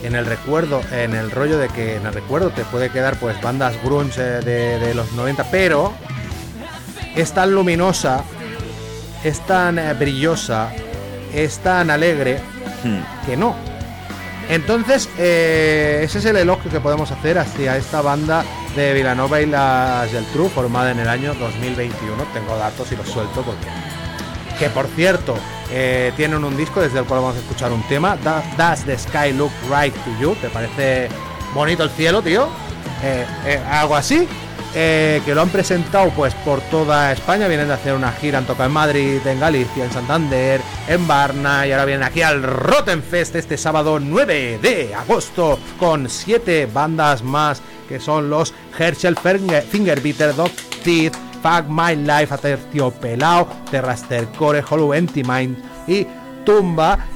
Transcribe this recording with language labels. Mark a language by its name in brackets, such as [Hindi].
[Spanish] En el recuerdo, en el rollo de que en el recuerdo te puede quedar pues bandas grunge de los 90, pero es tan luminosa, es tan brillosa, es tan alegre que no. Entonces, ese es el elogio que podemos hacer hacia esta banda de Vilanova y la Geltrú, formada en el año 2021. Tengo datos y los suelto porque... Que por cierto, tienen un disco desde el cual vamos a escuchar un tema. [English] Does the sky look right to you? [Spanish] ¿Te parece bonito el cielo, tío? Algo así. Que lo han presentado pues por toda España. Vienen de hacer una gira, han tocado en Madrid, en Galicia, en Santander, en Varna, y ahora vienen aquí al Rottenfest este sábado 9 de agosto con 7 bandas más, que son los Herschel, Finger Bitter, Dog Teeth, Fuck My Life, Aterciopelao, Terraster Core, Hollow Empty Mind y Tumba.